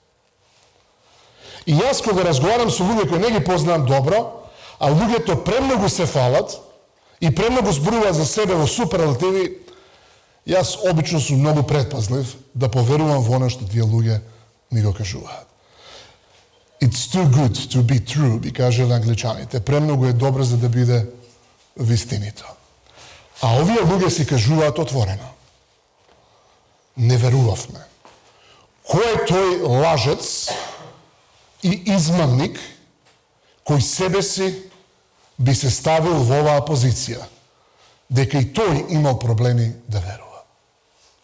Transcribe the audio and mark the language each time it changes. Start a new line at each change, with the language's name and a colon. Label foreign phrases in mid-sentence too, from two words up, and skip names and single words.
Macedonian: И јас кога разговарам со луѓе кои не ги познавам добро, а луѓето премногу се фалат и премногу зборуваат за себе во суперлативи, јас обично сум многу предпазлив да поверувам во она што тие луѓе ми го кажуваат.
English: It's too good to be true,
Macedonian: би кажале англичаните. Премногу е добро за да биде вистинито. А овие луѓе си кажуваат отворено: не верувавме. Кој е тој лажец и измамник кој себе си би се ставил во оваа позиција, дека и тој имал проблеми да верува?